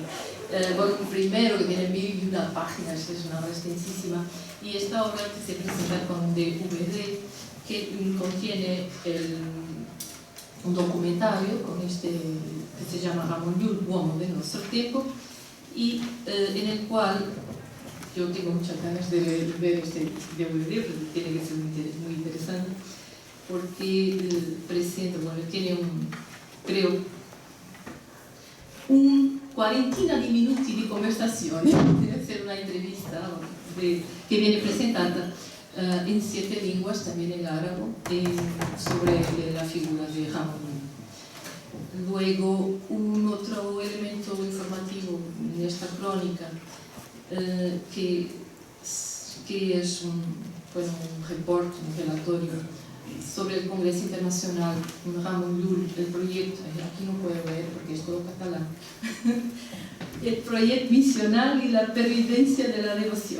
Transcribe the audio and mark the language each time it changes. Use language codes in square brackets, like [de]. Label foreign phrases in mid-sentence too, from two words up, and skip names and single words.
[es] Volumen primero, que tiene 1001 páginas, es una obra extensísima, y esta obra que se presenta con DVD, que contiene un documentario con que se llama Ramón Llull, Uomo de nuestro tiempo, y en el cual yo tengo muchas ganas de ver este DVD, porque tiene que ser muy interesante, porque presenta, bueno, tiene creo, [it] un quarantina di minuti di conversazione, deve essere [es] una entrevista que viene presentada en 7 lenguas, también en árabe, sobre la figura de Ramón Llull. Luego, un otro elemento informativo en esta crónica, que es un reporte, un relatorio sobre el Congreso Internacional Ramón Llull, el proyecto, aquí no puedo ver porque es todo catalán, el proyecto misional y la pervivencia de la devoción.